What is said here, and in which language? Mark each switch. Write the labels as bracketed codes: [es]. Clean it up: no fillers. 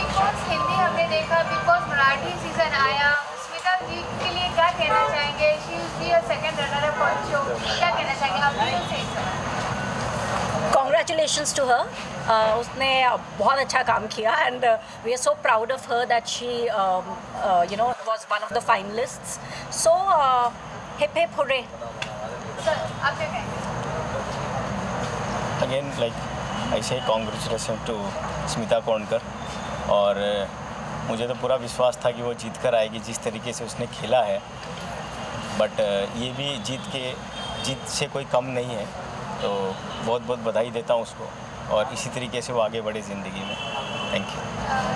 [hi] Marathi season आया, स्मिता जी के लिए क्या कहना चाहेंगे? [en] She will be a second runner up on show, क्या कहना चाहेंगे आप? Congratulations to her. [hi] उसने बहुत अच्छा काम किया [en] and we are so proud of her that she was one of the finalists. So hip hip hooray. [hi] Sir आप क्या कहेंगे? [en] Again, like I say congratulations to Smita Kondkar. [hi] और मुझे तो पूरा विश्वास था कि वो जीत कर आएगी जिस तरीके से उसने खेला है, बट ये भी जीत से कोई कम नहीं है, तो बहुत बहुत बधाई देता हूँ उसको और इसी तरीके से वो आगे बढ़े ज़िंदगी में। [en] Thank you.